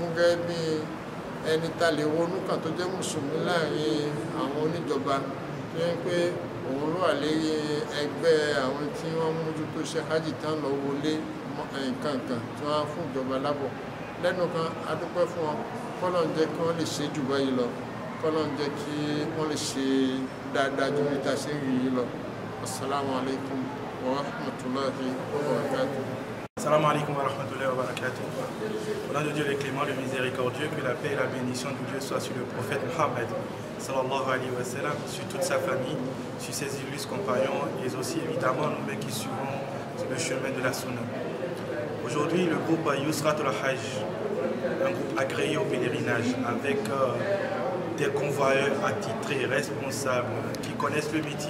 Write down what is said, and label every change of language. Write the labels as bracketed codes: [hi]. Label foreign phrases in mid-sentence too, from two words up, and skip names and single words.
[yo] gẹ́gẹ́ bí ẹni ta lè ronú kan tó jẹ́ mùsùlùmí láàrin àwọn oníjọba tó yẹ pé òun ló wà lérí ẹgbẹ́ àwọn tí wọ́n mójútó ṣe hajj tán lọ wọlé nǹkan kan tí wọ́n á fún ìjọba lábọ̀ lẹ́nu kan a dúpẹ́ fún wọn kọ́lọ̀ ń jẹ́ kí wọ́n lè ṣe jù báyìí lọ kọ́lọ̀ ń jẹ́ kí wọ́n lè ṣe dáadáa ju níta ṣe ń rí yìí lọ. [ar] السلام عليكم ورحمة الله وبركاته. السلام عليكم ورحمة الله وبركاته. [fr] Au nom de Dieu le clément, le miséricordieux, que la paix et la bénédiction de Dieu soient sur le prophète Mohammed, [ar] صلى الله عليه وسلم, [fr] sur toute sa famille, sur ses illustres compagnons et aussi évidemment nous qui suivons le chemin de la Sunna. Aujourd'hui, le groupe Yusrat al-Hajj, un groupe agréé au pèlerinage avec des convoyeurs attitrés, responsables, qui connaissent le métier.